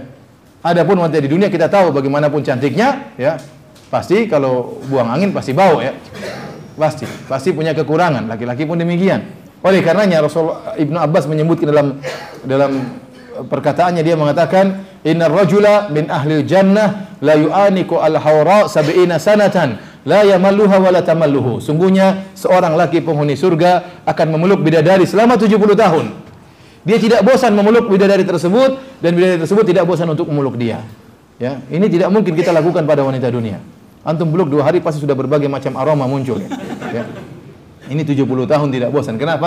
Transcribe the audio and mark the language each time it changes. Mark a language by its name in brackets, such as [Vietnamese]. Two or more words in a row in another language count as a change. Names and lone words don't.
[Indonesian] Adapun wanita di dunia kita tahu bagaimanapun cantiknya, ya, pasti kalau buang angin pasti bau, ya, pasti punya kekurangan. Laki-laki pun demikian. Oleh karenanya Rasulullah Ibnu Abbas menyebutkan dalam perkataannya, dia mengatakan, [Arabic] إن الرجل من أهل الجنة ليعانق الحوراء سبعين سنة لا يملها ولا تمله. [Indonesian] Sungguhnya seorang laki penghuni surga akan memeluk bidadari selama 70 tahun. Dia tidak bosan memeluk bidadari tersebut, dan bidadari tersebut tidak bosan untuk memeluk dia. Ya, ini tidak mungkin kita lakukan pada wanita dunia. Antum peluk 2 hari pasti sudah berbagai macam aroma muncul. Ya. Ini 70 tahun tidak bosan. Kenapa?